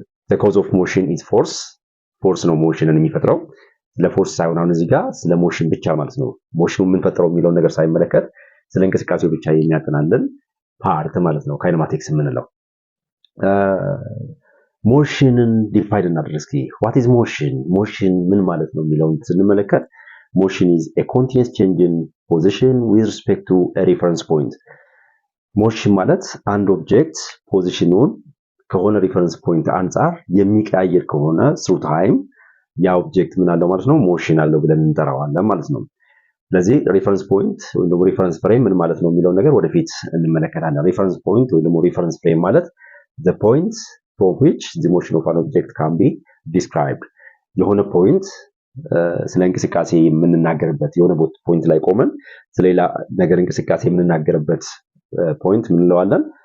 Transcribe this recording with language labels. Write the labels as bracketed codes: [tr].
[en] the cause of motion is force [am] ነው ሞሽንን የሚፈጥረው። ለፎርስ ሳይሆን አሁን እዚህ ጋር ስለ ሞሽን ብቻ ማለት ነው። ሞሽኑ ምን ፈጥረው የሚለው ነገር ሳይመለከት ስለ እንቅስቃሴው ብቻ የሚያጠናልን ፓርት ማለት ነው ካይነማቲክስ የምንለው። ሞሽንን ዲፋይን እናድርግ እስኪ። [en] what is motion? [am] ሞሽን ምን ማለት ነው የሚለውን ስንመለከት [en] motion is a continuous change in position with respect to a reference point. [am] ሞሽን ማለት አንድ ኦብጀክት ፖዚሽኑን ከሆነ ሪፈረንስ ፖይንት አንፃር የሚቀያየር ከሆነ [en] through time [am] ያ ኦብጀክት ምን አለው ማለት ነው ሞሽን አለው ብለን እንጠራዋለን ማለት ነው። ስለዚህ ሪፈረንስ ፖይንት ወይ ደግሞ ሪፈረንስ ፍሬም ምን ማለት ነው የሚለው ነገር ወደፊት እንመለከታለን። ሪፈረንስ ፖይንት ወይ ደግሞ ሪፈረንስ ፍሬም ማለት [en] the point from which the motion of an object can be described። [am] የሆነ ፖይንት ስለ እንቅስቃሴ የምንናገርበት የሆነ ፖይንት ላይ ቆመን ስለሌላ ነገር እንቅስቃሴ የምንናገርበት ፖይንት ምን እንለዋለን?